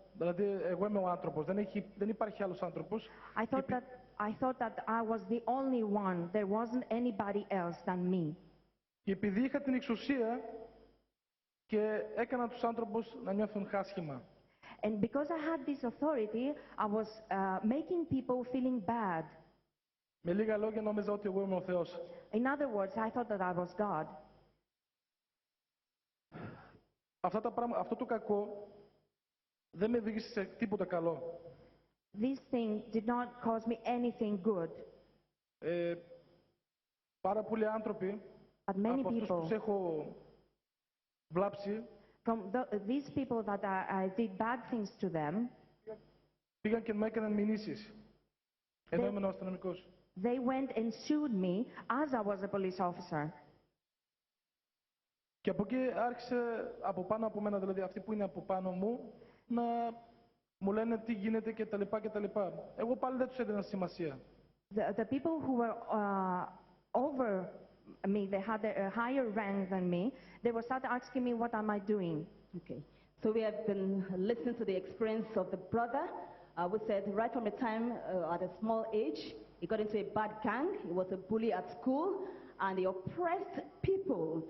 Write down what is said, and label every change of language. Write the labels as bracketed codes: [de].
[el] Δηλαδή, εγώ είμαι ο άνθρωπος. Δεν υπάρχει άλλος άνθρωπος. [en] I thought that I was the only one. There wasn't anybody else than me. [el] Και επειδή είχα την εξουσία και έκανα τους άνθρωπους να νιώθουν άσχημα. [en] And because I had this authority, I was making people feeling bad. [el] Με λίγα λόγια νόμιζα ότι εγώ είμαι ο Θεός. [en] In other words, I thought that I was God. [el] Αυτό το κακό δεν με οδήγησε σε τίποτα καλό. [en] This thing did not cause me anything good. [el] Πάρα πολλοί άνθρωποι από αυτούς που τους έχω βλάψει, [en] from these people that I did bad things to them, [el] πήγαν και μου έκαναν μηνύσεις, ενώ ήμουν αστυνομικός. [en] They went and sued me as I was a police officer. [el] Και από εκεί άρχισε από πάνω από μένα, δηλαδή αυτοί που είναι από πάνω μου, να μου λένε τι γίνεται και τα λοιπά και τα λοιπά. Εγώ πάλι δεν τους έδινα σημασία. [en] The people who were over me, they had a higher rank than me, they were start asking me what am I doing. Okay, so we have been listening to the experience of the brother. We said right from the time at a small age, he got into a bad gang, he was a bully at school, and he oppressed people.